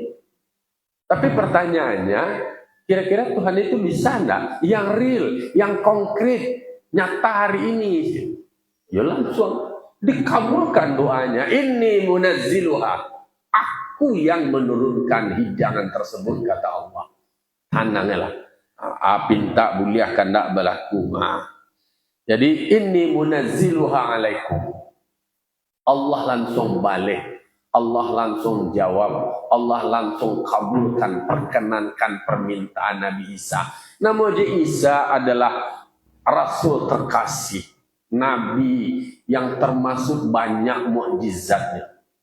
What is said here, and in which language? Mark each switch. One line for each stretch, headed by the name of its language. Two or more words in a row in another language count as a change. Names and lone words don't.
Indonesian: Tapi pertanyaannya, kira-kira Tuhan itu bisa enggak? Yang real, yang konkret, nyata hari ini. Ya langsung dikabulkan doanya.
Arabic: Inni munazziluha.
Indonesian: Aku yang menurunkan hidangan tersebut, kata Allah.
Minangkabau: Tanangnya lah. Pinta buliah kandak berlaku.
Indonesian: Jadi
Arabic: inni munazziluha alaikum.
Indonesian: Allah langsung balik. Allah langsung jawab, Allah langsung kabulkan, perkenankan permintaan Nabi Isa. Namun Isa adalah Rasul terkasih, Nabi yang termasuk banyak mukjizatnya.